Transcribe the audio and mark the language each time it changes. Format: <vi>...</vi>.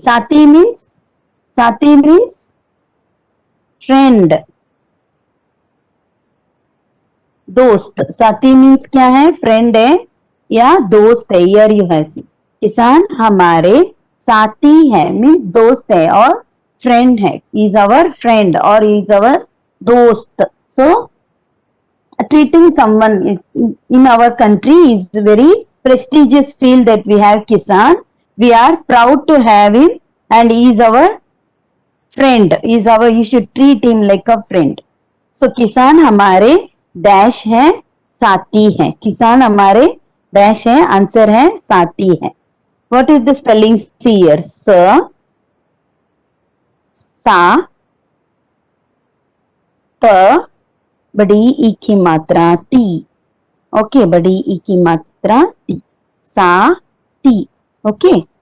<en>साथी मीन्स, साथी means friend, दोस्त.</en> <hi>साथी मीन्स क्या है? फ्रेंड है या दोस्त है.</hi> <en>Here you have seen.</en> <hi>किसान हमारे साथी है मीन्स दोस्त है और फ्रेंड है.</hi> <en>Is our friend और is our दोस्त. So treating someone in our country is very prestigious feel that we have Kisan. We are proud to have him and he is our friend. He is our, you should treat him like a friend.</en> <hi>So किसान हमारे dash है, साथी है. किसान हमारे dash है, answer है साथी है.</hi> <en>What is the spelling here?</en> <hi>स, सा, त, बड़ी ई की मात्रा ती. ओके, बड़ी ई की मात्रा ती. सा, ती. ओके.</hi>